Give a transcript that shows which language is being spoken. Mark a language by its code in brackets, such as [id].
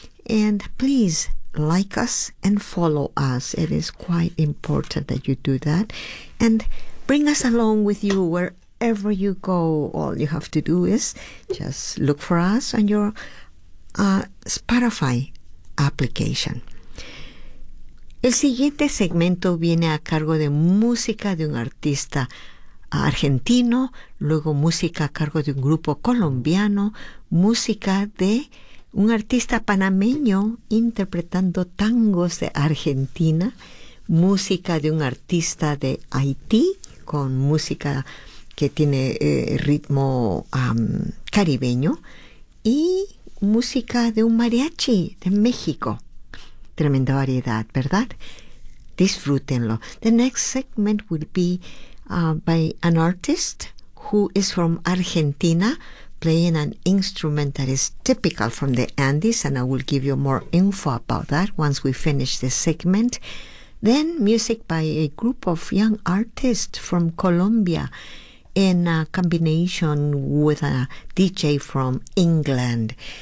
[en] And please like us and follow us. It is quite important that you do that. And bring us along with you wherever wherever you go, all you have to do is just look for us on your Spotify application. [es] El siguiente segmento viene a cargo de música de un artista argentino, luego música a cargo de un grupo colombiano, música de un artista panameño interpretando tangos de Argentina, música de un artista de Haití con música que tiene ritmo caribeño y música de un mariachi de México. Tremenda variedad, ¿verdad? Disfrútenlo. [en] The next segment will be by an artist who is from Argentina playing an instrument that is typical from the Andes, and I will give you more info about that once we finish this segment. Then music by a group of young artists from Colombia in a combination with a DJ from England.